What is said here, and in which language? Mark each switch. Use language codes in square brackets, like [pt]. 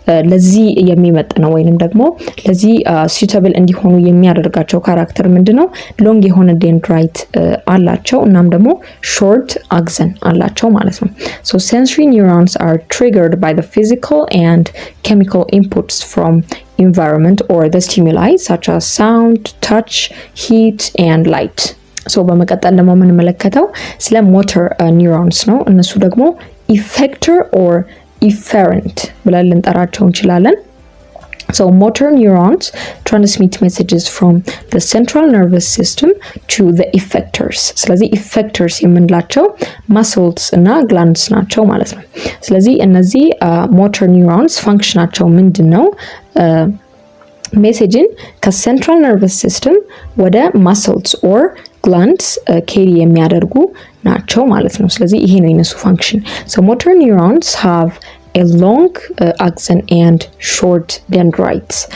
[am] ለዚህ የሚመጥነው ወይንም ደግሞ ለዚህ suitable እንዲሆኑ የሚያደርጋቸው ካራክተር ምንድነው ሎንግ የሆነ dendrite አላቸው እናም ደግሞ short axon አላቸው ማለት ነው so [en] sensory neurons are triggered by the physical and chemical inputs from environment or the stimuli such as sound, touch, heat and light [am] so በመቀጠል ደግሞ የምንመለከተው ስለ motor neurons ነው እነሱ ደግሞ effector or ኢፌረንት ብለን ልንጠራቸው እንችላለን። [en] So motor neurons transmit messages from the central nervous system to the effectors. [am] ስለዚህ effectors የምንላቸው muscles እና glands ናቸው ማለት ነው። ስለዚህ እነዚህ motor neurons ፋንክሽናቸው ምንድነው? ሜሴጅን ከሴንትራል ነርቨስ ሲስተም ወደ muscles or glands carry የሚያደርጉ ናቸው ማለት ነው። ስለዚህ ይሄ ነው የነሱ ፋንክሽን። [en] So motor neurons have a long axon and short dendrites.